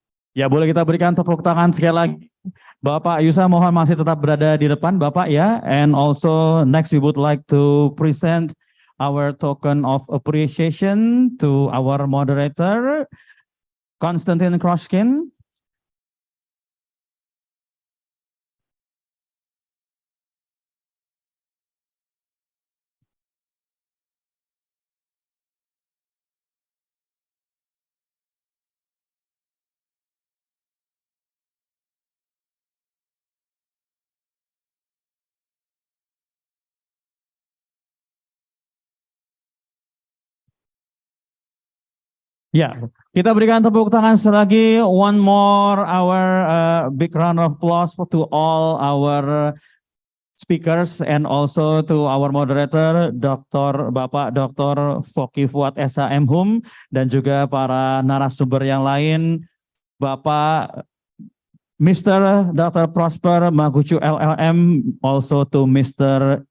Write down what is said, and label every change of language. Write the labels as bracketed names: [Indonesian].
[Indonesian] Ya, boleh kita berikan tepuk tangan sekali lagi. Bapak Yusa mohon masih tetap berada di depan Bapak ya. [English] And also next we would like to present our token of appreciation to our moderator, Konstantin Kroshkin. [Indonesian] Ya, kita berikan tepuk tangan sekali lagi. [English] One more our big round of applause to all our speakers and also to our moderator, Bapak Dr. [Indonesian] Foki Fuad SHM Hum dan juga para narasumber yang lain, Bapak Mr. [English] Dr. Prosper Magucu LLM, also to Mr.